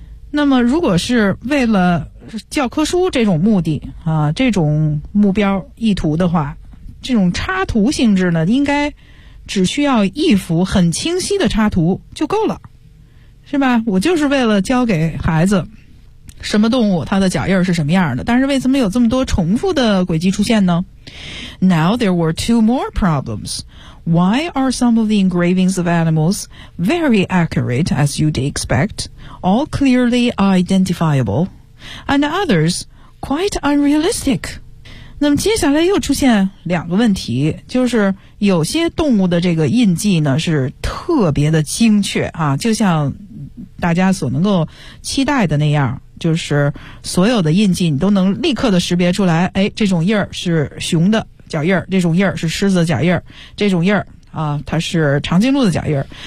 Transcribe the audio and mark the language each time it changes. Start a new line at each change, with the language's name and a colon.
Chinese: 那么如果是为了教科书这种目的啊，这种目标意图的话，这种插图性质呢应该只需要一幅很清晰的插图就够了，是吧？我就是为了教给孩子什么动物它的脚印是什么样的，但是为什么有这么多重复的轨迹出现呢？
English: Now there were two more problems. Why are some of the engravings of animals very accurate as you'd expect, all clearly identifiable, and others quite unrealistic?
Chinese: 那么接下来又出现两个问题，就是有些动物的这个印记呢是特别的精确啊，就像大家所能够期待的那样，就是所有的印记你都能立刻的识别出来，哎，这种印儿是熊的脚印儿，这种印儿是狮子的脚印儿，这种印儿啊它是长颈鹿的脚印儿。